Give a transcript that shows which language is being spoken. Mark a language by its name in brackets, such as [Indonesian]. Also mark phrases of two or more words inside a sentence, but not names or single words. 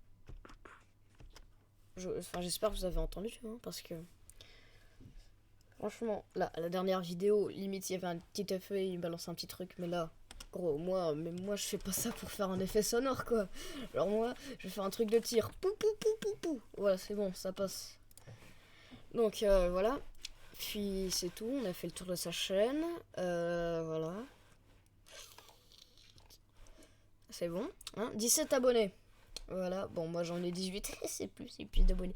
[French] Enfin, j'espère que vous avez entendu, hein, parce que... Franchement, là, la dernière vidéo, limite, il y avait un petit effet, il balance un petit truc, mais là... Gros, même moi, je fais pas ça pour faire un effet sonore, quoi. Alors moi, je vais faire un truc de tir. Pou, pou, pou, pou, pou. Voilà, c'est bon, ça passe. Donc, voilà. Puis, c'est tout. On a fait le tour de sa chaîne. Voilà. C'est bon. Hein, 17 abonnés. Voilà. Bon, moi, j'en ai 18. C'est plus d'abonnés.